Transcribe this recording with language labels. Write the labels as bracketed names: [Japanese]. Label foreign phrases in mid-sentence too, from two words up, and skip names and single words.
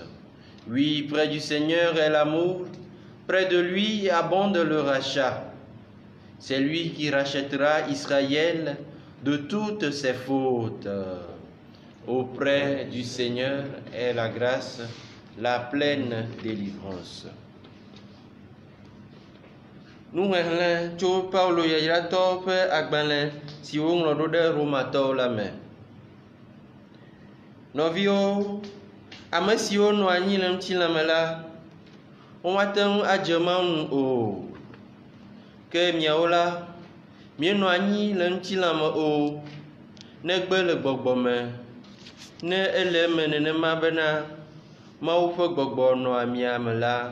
[French] Oui, près du Seigneur est l'amour, près de lui abonde le rachat. C'est lui qui rachètera Israël de toutes ses fautes. Auprès du Seigneur est la grâce, la pleine délivrance. [Ewe] Nous ŋlẽ tso Paulo yayratɔwo ƒe agbalẽ si woŋlɔ ɖo ɖe Romatɔwo la me. Nɔviwo, ame siwo nɔ anyi le ŋutilãme la, womate ŋu adze Mawu ŋu o. Ke miawo la, mienɔ anyi le ŋutilãme o, negbe le gbɔgbɔ me, ne ele eme nenema bena Mawu ƒe gbɔgbɔ nɔ amia me la.